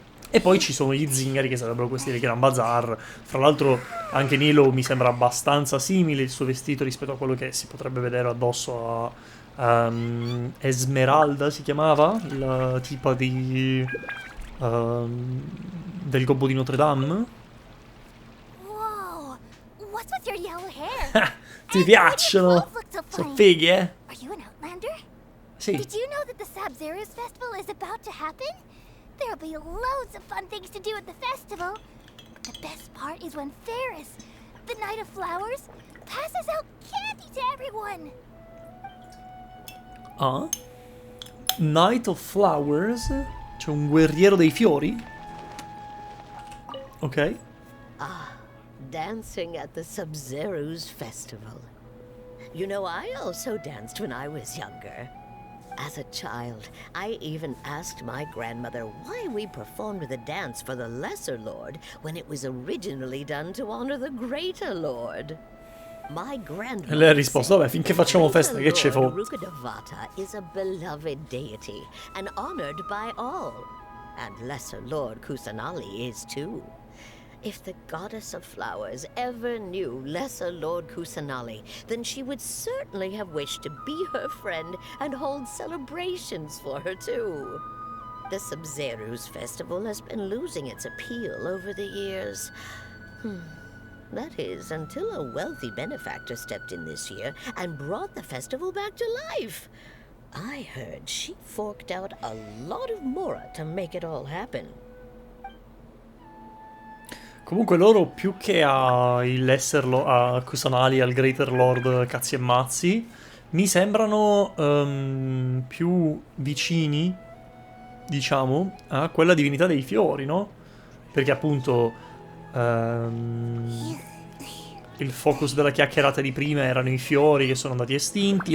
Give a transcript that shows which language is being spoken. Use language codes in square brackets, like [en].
[it] E poi ci sono gli zingari che sarebbero questi del Gran Bazar. Fra l'altro anche Nilo mi sembra abbastanza simile il suo vestito rispetto a quello che si potrebbe vedere addosso a Esmeralda, si chiamava? La tipa di del Gobbo di Notre Dame. [en] Whoa! What's with your yellow hair? [it] Ti piacciono? [en] Look so [it] Sono fighi, eh? [en] Are you an Outlander? [it] Sì. [en] Did you know that the Sabzeruz festival is about to happen? There'll be loads of fun things to do at the festival. The best part is when Ferris, the Knight of Flowers, passes out candy to everyone. Ah. Knight of Flowers. [it] C'è un guerriero dei fiori. Ok. [en] Dancing at the Sub-Zerus festival. You know, I also danced when I was younger. As a child, I even asked my grandmother why we performed the dance for the Lesser Lord when it was originally done to honor the Greater Lord. My grandmother [it] E lei ha risposto, vabbè, finché facciamo festa, che ce [en] Lord [it] fo? [en] Rukkhadevata is a beloved deity and honored by all. And Lesser Lord Kusanali is too. If the goddess of flowers ever knew Lesser Lord Kusanali, then she would certainly have wished to be her friend and hold celebrations for her too. The Sub-Zerus festival has been losing its appeal over the years. That is, until a wealthy benefactor stepped in this year and brought the festival back to life. I heard she forked out a lot of mora to make it all happen. [it] Comunque loro più che a Kusanali, al Greater Lord cazzi e mazzi, mi sembrano più vicini, diciamo, a quella divinità dei fiori, no? Perché appunto il focus della chiacchierata di prima erano i fiori che sono andati estinti.